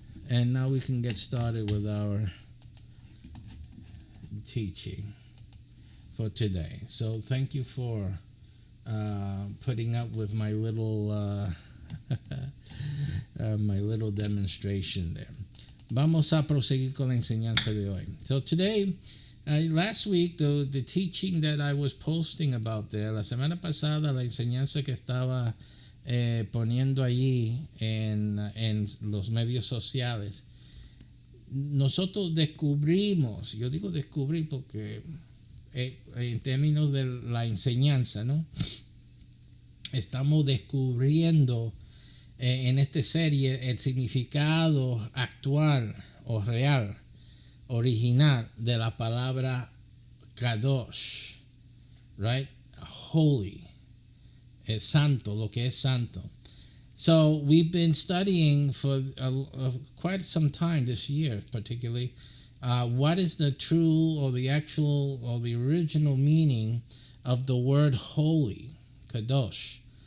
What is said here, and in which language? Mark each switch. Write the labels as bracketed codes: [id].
[en] And now we can get started with our teaching for today. So thank you for putting up with my little my little demonstration there. [es] Vamos a proseguir con la enseñanza de hoy. [en] So today, last week, the teaching that I was posting about there, [es] la semana pasada, la enseñanza que estaba poniendo allí en los medios sociales, nosotros descubrimos, yo digo descubrir porque en términos de la enseñanza, ¿no? Estamos descubriendo en esta serie el significado actual o real, original de la palabra Kadosh. right? Holy. Es santo, lo que es santo. [en] So we've been studying for quite some time this year, particularly, what is the true or the actual or the original meaning of the word holy, kadosh.